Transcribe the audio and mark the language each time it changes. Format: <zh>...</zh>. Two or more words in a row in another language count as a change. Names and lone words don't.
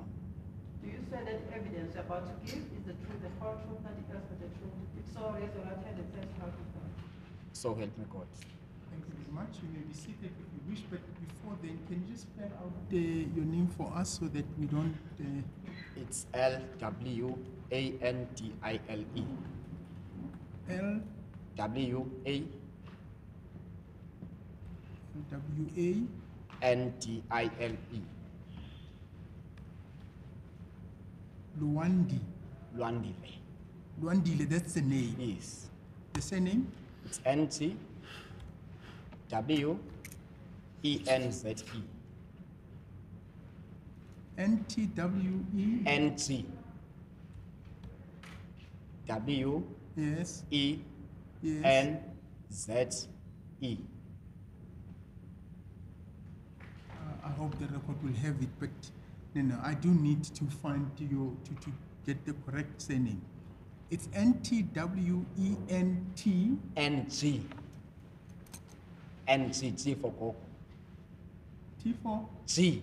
<en>Do you swear that the evidence you're about to give is the truth, the whole truth, nothing else but the truth? If so, raise your right hand and testify to God. So help me God. Thank you very much. You may be seated if you wish, but before then, can you just spell out your name for us so that we don't... It's L-W-A-N-D-I-L-E. L... W-A... W-A... N-D-I-L-E. Luandi. Lwandile. Luandile, that's the name. Yes. The surname? It's N-T... W-E-N-Z-E. N-T-W-E... N-T... W... Yes. E... Yes. N-Z-E. I hope the record will have it, but no, I do need to find to get the correct surname. It's N-T-W-E-N-T... N-G. N-G, G for Gogo. T for? G.</en>